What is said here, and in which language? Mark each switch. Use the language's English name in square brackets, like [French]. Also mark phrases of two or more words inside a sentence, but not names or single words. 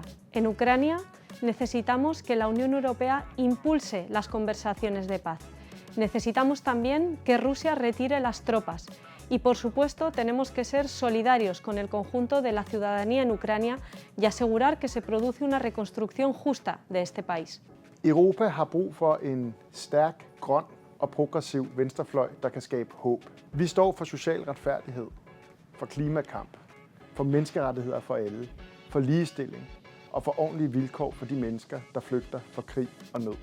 [Spanish] En Ucrania necesitamos que la Unión Europea impulse las conversaciones de paz. Necesitamos también que Rusia retire las tropas y, por supuesto, tenemos que ser solidarios con el conjunto de la ciudadanía en Ucrania y asegurar que se produce una reconstrucción justa de este país. [Danish] Europa har brug for en stærk, grøn og progressiv venstrefløj, der kan skabe håb. Vi står for social retfærdighed, for klimakamp, for menneskerettigheder for alle, for ligestilling og for ordentlige vilkår for de mennesker, der flygter fra krig og nød.